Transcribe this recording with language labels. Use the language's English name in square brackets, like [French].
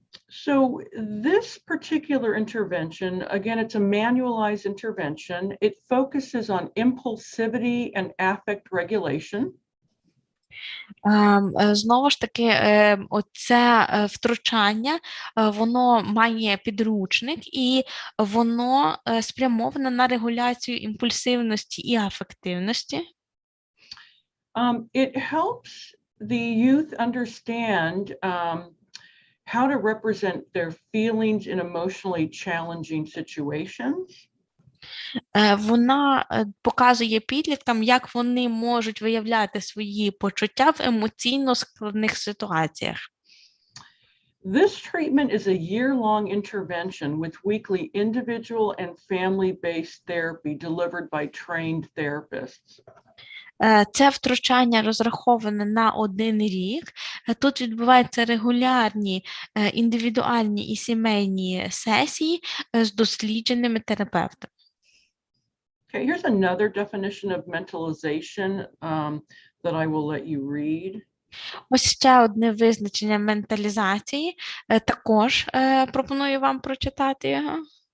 [English] So this particular intervention, again, it's a manualized intervention. It focuses on impulsivity and affect regulation. [Ukrainian] Знову ж таки, оце втручання, воно має підручник і воно спрямоване на регуляцію імпульсивності і афективності. [English] It helps the youth understand how to represent their feelings in emotionally challenging situations. [Ukrainian] Вона показує підліткам, як вони можуть виявляти свої почуття в емоційно складних ситуаціях. [English] This treatment is a year-long intervention with weekly individual and family-based therapy delivered by trained therapists. [Ukrainian] Це втручання розраховане на 1 рік. Тут відбуваються регулярні індивідуальні і сімейні сесії з дослідженими терапевтами. [English] Okay, here's another definition of mentalization. that I will let you read. [Ukrainian] Ось ще одне визначення менталізації. Також пропоную вам прочитати його.